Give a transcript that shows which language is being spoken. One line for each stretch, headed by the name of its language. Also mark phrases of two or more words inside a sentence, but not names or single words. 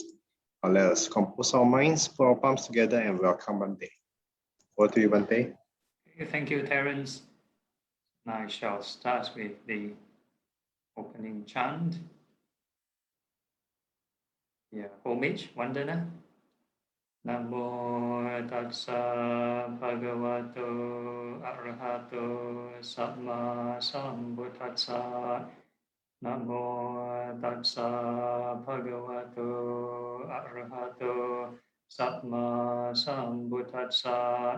English: Now let us compose our minds, put our palms together, and welcome Bhante. Over to you, Bhante. Thank you, Terence. Now I shall start with the opening chant. Yeah, homage, Vandana.
Pali: Namo tassa bhagavato arahato samma sambuddhassa. Namo tassa bhagavato arahato samma sambuddhassa.